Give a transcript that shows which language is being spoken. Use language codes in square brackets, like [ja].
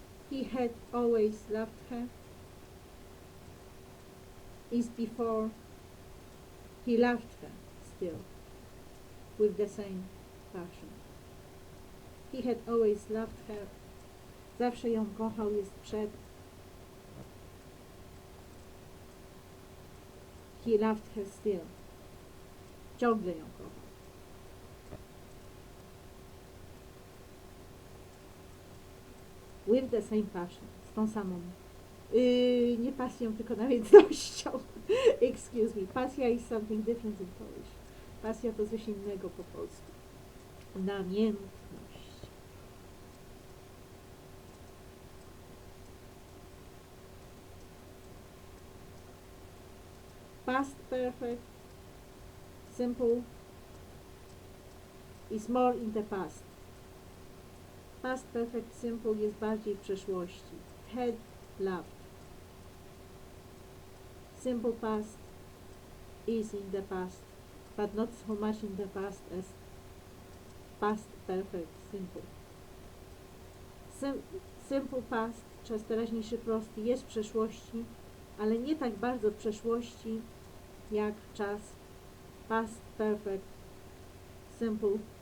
[en] He had always loved her is before he loved her still with the same passion. He had always loved her. [pl] Zawsze ją kochał jest przed. [en] He loved her still. [pl] Ciągle ją kochał. [en] With the same passion. [pl] Z tą samą. Nie pasją, tylko namiętnością. [en] Excuse me. Pasja is something different in Polish. [pl] Pasja to coś innego po polsku. Namiętność. [en] Past perfect, simple, is more in the past. [pl] Past perfect simple jest bardziej w przeszłości. [en] Had loved. Simple past is in the past, but not so much in the past as past perfect simple. [pl] Simple past, czas teraźniejszy prosty, jest w przeszłości, ale nie tak bardzo w przeszłości jak czas past perfect simple.